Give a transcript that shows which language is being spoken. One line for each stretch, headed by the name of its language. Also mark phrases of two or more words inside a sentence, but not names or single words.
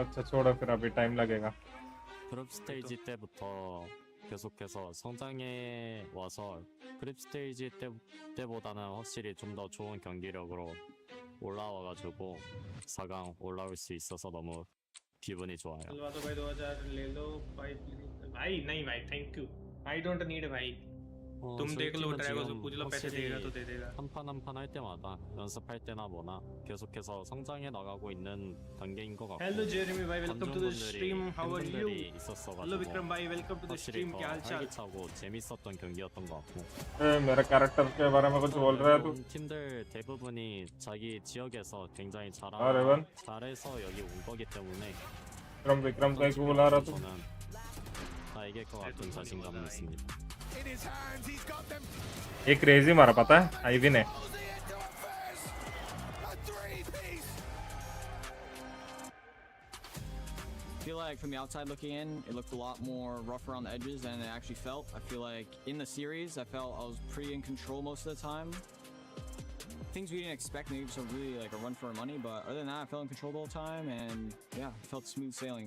Hindi: अच्छा छोड़ो फिर, अभी टाइम लगेगा।
Korean: 그룹 스테이지 때부터 계속해서 성장해 와서 그룹 스테이지 때보다는 확실히 좀 더 좋은 경기력으로 올라와가지고 4강 올라올 수 있어서 너무 기분이 좋아요.
Hindi: चलवा दो भाई 2000 ले लो भाई भाई नहीं भाई
English: thank you I don't need
Hindi: भाई तुम देख लो ड्रैगन से पूछ लो पैसे देगा तो दे देगा
Korean: 한 판 한 판 할 때마다 연습할 때나 뭐나 계속해서 성장해 나가고 있는 단계인 것 같고
English: Hello Jeremy भाई welcome to the stream how are you
Korean: 팬분들이 있었어가지고
English: Hello Vikram भाई welcome to the
Korean: 확실히
English: stream
Korean: 더
Hindi: क्या हाल चाल
Korean: 활기차고 재밌었던 경기였던 것 같고
Hindi: मेरे कैरेक्टर के बारे में कुछ बोल रहा है तू?
Korean: 팀들 대부분이 자기 지역에서 굉장히 레반? 잘해서 여기 온 거기 때문에
Hindi: विक्रम को एक बुला रहा तू?
Korean: 저는 다 이길 것 같은 자신감이 있습니다.
Hindi: ये क्रेजी मारा पता है आईवी ने।
English: I feel like from the outside looking in, it looked a lot more rough around the edges than it actually felt. I feel like in the series, I felt I was pretty in control most of the time. Things we didn't expect, maybe some really like a run for our money, but other than that, I felt in control the whole time, and yeah, it felt smooth sailing.